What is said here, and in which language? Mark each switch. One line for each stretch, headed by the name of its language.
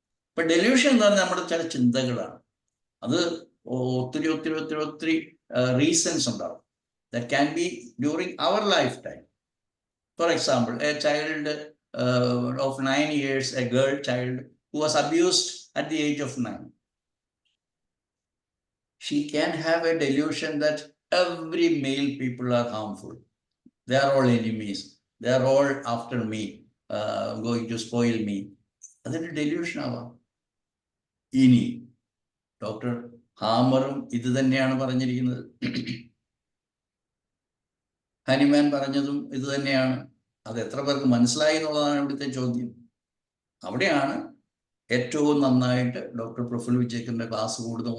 Malayalam: ഇപ്പൊ ഡെല്യൂഷൻ എന്ന് പറഞ്ഞാൽ നമ്മുടെ ചില ചിന്തകളാണ്. അത് ഒത്തിരി ഒത്തിരി ഒത്തിരി ഒത്തിരി റീസൺസ് ഉണ്ടാവും.
English: That can be during our lifetime. For example, a child of 9 years, a girl child who was abused at the age of 9. She can have a delusion that every male people are harmful. They are all enemies. They are all after me, going to spoil me.
Malayalam: അതൊരു delusion ആവാം. ഇനി doctor ഹാമറും ഇത് തന്നെയാണ് പറഞ്ഞിരിക്കുന്നത്, ഹനുമാൻ പറഞ്ഞതും ഇത് തന്നെയാണ്. അത് എത്ര പേർക്ക് മനസ്സിലായി എന്നുള്ളതാണ് ഇവിടുത്തെ ചോദ്യം. അവിടെയാണ് ഏറ്റവും നന്നായിട്ട് ഡോക്ടർ പ്രഫുൽ വിജേക്കറിന്റെ ക്ലാസ് കൂടുന്ന.